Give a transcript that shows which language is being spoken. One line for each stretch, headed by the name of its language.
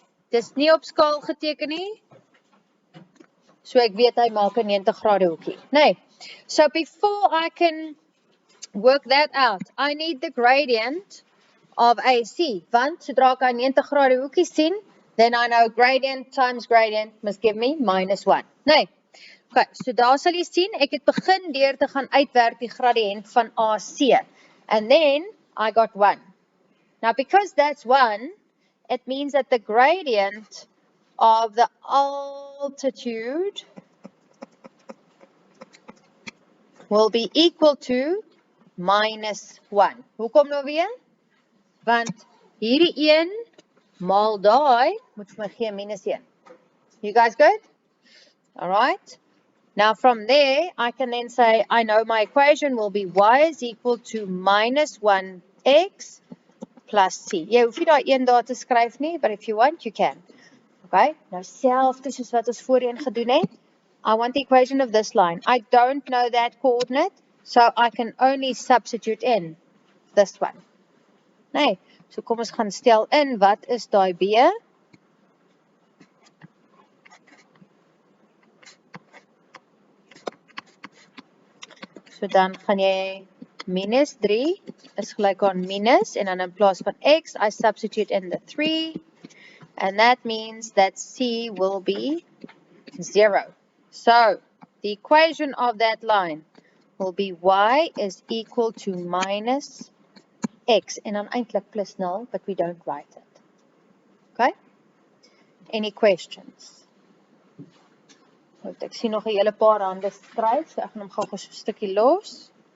Afrikaans: Dis nie op skaal geteken nie. So ek weet hy maak 'n 90 grade hoekie. Nee.
English: So before I can work that out, I need the gradient of AC.
Afrikaans: Want sodra ek 'n 90 grade hoekie sien,
English: then I know gradient times gradient must give me -1. Nee.
Afrikaans: Okay, so daar sal jy sien, ek het begin deur te gaan uitwerk die gradiënt van AC.
English: And then I got 1. Now because that's 1, it means that the gradient of the altitude will be equal to -1.
Afrikaans: Hoekom nou weer? Want hierdie 1 maal daai moet vir my gee -1.
English: You guys good? All right. Now from there, I can then say, I know my equation will be y is equal to -1x plus c.
Afrikaans: Jy hoef nie daai 1 daar te skryf nie,
English: but if you want, you can.
Afrikaans: Okay, nou selfde soos wat ons voorheen gedoen het.
English: I want the equation of this line. I don't know that coordinate, so I can only substitute in this one.
Afrikaans: Nee, so kom ons gaan stel in, wat is daai b? So dan gaan jy -3 is gelyk aan minus, en dan in plaas van x,
English: I substitute in the 3, and that means that c will be 0. So, the equation of that line will be y is equal to minus x,
Afrikaans: en dan eintlik plus 0,
English: but we don't write it. Okay? Any questions?
Afrikaans: Ek sien nog 'n hele paar hande skryf, so ek gaan hom gou so 'n stukkie los.